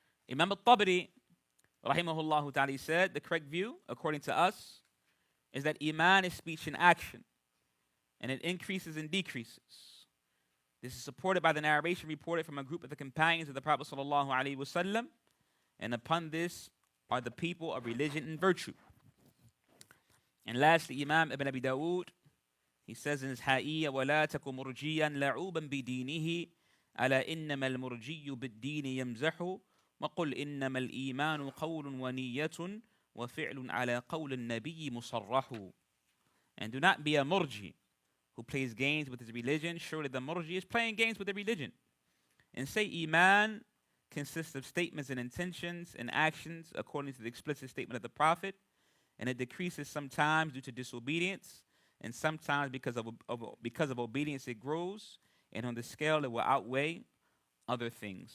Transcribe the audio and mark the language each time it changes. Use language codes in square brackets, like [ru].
[en] Imam al-Tabari, rahimahullah ta'ala, said, the correct view, according to us, is that Iman is speech and action, and it increases and decreases. This is supported by the narration reported from a group of the companions of the Prophet sallallahu alaihi wasallam, and upon this are the people of religion and virtue. And lastly, Imam Ibn Abi Dawood, he says in his Ha'iyya, [ar] وَلَا تَكُ مُرْجِيًا لَعُوبًا بِدِينِهِ أَلَا إِنَّمَا الْمُرْجِيُّ بِالدِّينِ يَمْزَحُ وَقُلْ إِنَّمَا الْإِيمَانُ قَوْلٌ وَنِيَّةٌ وَفِعْلٌ عَلَى قَوْلِ النَّبِيِّ مُصَرَّحُ. [en] And do not be a murji who plays games with his religion. Surely the murji is playing games with the religion. And say Iman consists of statements and intentions and actions according to the explicit statement of the Prophet, and it decreases sometimes due to disobedience, and sometimes because of obedience it grows, and on the scale it will outweigh other things.